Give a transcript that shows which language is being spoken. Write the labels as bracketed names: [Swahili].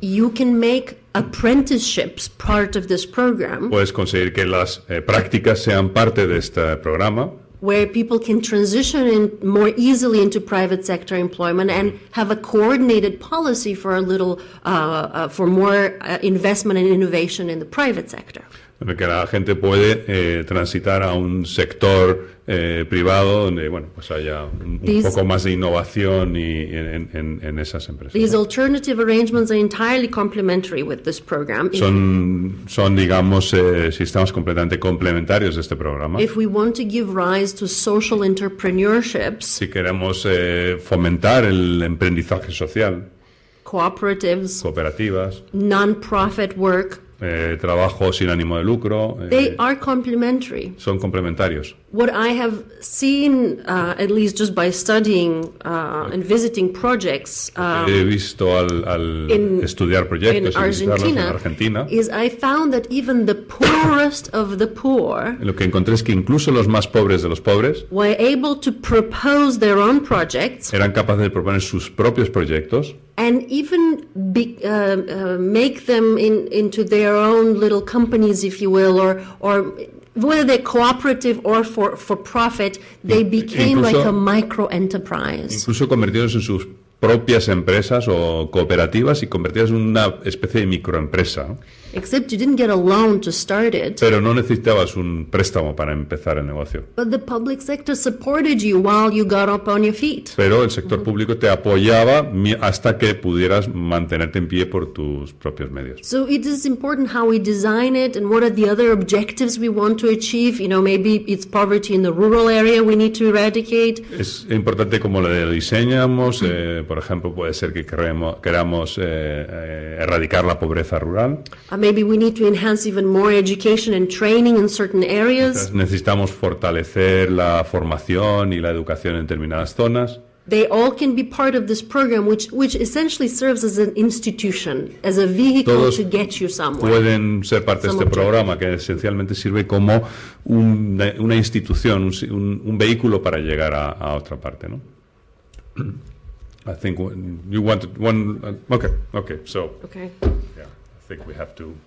[English] You can make apprenticeships part of this program. [Spanish] Puedes conseguir que las prácticas sean parte de este programa. [English] Where people can transition more easily into private sector employment and have a coordinated policy for for more investment and innovation in the private sector. [Spanish] Que la gente puede transitar a un sector privado donde haya un poco más de innovación en esas empresas. [English] These alternative arrangements are entirely complementary with this program. [Spanish] Son digamos sistemas completamente complementarios de este programa. [English] If we want to give rise to social entrepreneurships, [Spanish] si queremos fomentar el emprendizaje social, cooperativas, [English] non-profit work, [Spanish] trabajo sin ánimo de lucro. [English] They are complementary. [Spanish] Son complementarios. [English] What I have seen, at least just by studying and visiting projects, [Spanish] he visto al estudiar proyectos y visitarlos en Argentina, [English] is I found that even the poorest of the poor, [Spanish] lo que encontré es que incluso los más pobres de los pobres, [English] were able to propose their own projects, [Spanish] eran capaces de proponer sus propios proyectos, [English] and even make them into their own little companies, if you will, or whether they're cooperative or for profit, they became like a micro enterprise. [Spanish] Incluso convirtiéndose en sus propias empresas o cooperativas y convertirlas en una especie de microempresa, ¿no? [English] Except you didn't get a loan to start it. [Spanish] Pero no necesitabas un préstamo para empezar el negocio. [English] But the public sector supported you while you got up on your feet. [Spanish] Pero el sector público te apoyaba hasta que pudieras mantenerte en pie por tus propios medios. [English] So it is important how we design it and what are the other objectives we want to achieve. You know, maybe it's poverty in the rural area we need to eradicate. [Spanish] Es importante cómo lo diseñamos. Por ejemplo, puede ser que queramos erradicar la pobreza rural. [English] Maybe we need to enhance even more education and training in certain areas. [Spanish] Necesitamos fortalecer la formación y la educación en determinadas zonas. [English] They all can be part of this program, which essentially serves as an institution, as a vehicle [Spanish] Todos [English] to get you somewhere. [Spanish] Pueden ser parte de este programa que esencialmente sirve como una institución, un vehículo para llegar a otra parte, ¿no? [English] I think you wanted one. Okay. So. Okay. Yeah, I think we have to.